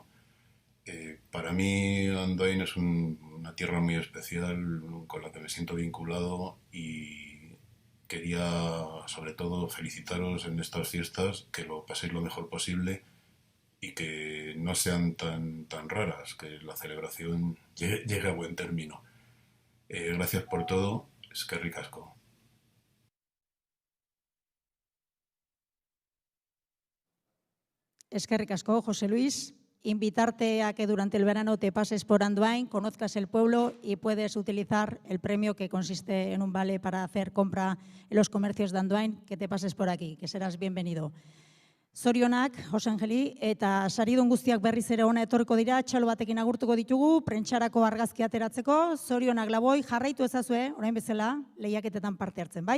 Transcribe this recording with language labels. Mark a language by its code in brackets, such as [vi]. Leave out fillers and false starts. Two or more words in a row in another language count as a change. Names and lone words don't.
[es] Para mí Andoain es una tierra muy especial con la que me siento vinculado y quería, sobre todo, felicitaros en estas fiestas, que lo paséis lo mejor posible y que no sean tan raras, que la celebración llegue a buen término. Gracias por todo, [eu] eskerrik asko. Eskerrik asko, José Luis. [es] Invitarte a que durante el verano te pases por Andoain, conozcas el pueblo y puedes utilizar el premio que consiste en un vale para hacer compra en los comercios de Andoain, que te pases por aquí, que serás bienvenido. [eu] Zorionak, Jose Angeli, eta saridun guztiak berriz ere ona etorriko dira, txalo batekin agurtuko ditugu, prentxarako argazki ateratzeko, zorionak laboi, jarraitu ezazue, orain bezala, lehiaketetan parte hartzen, bai?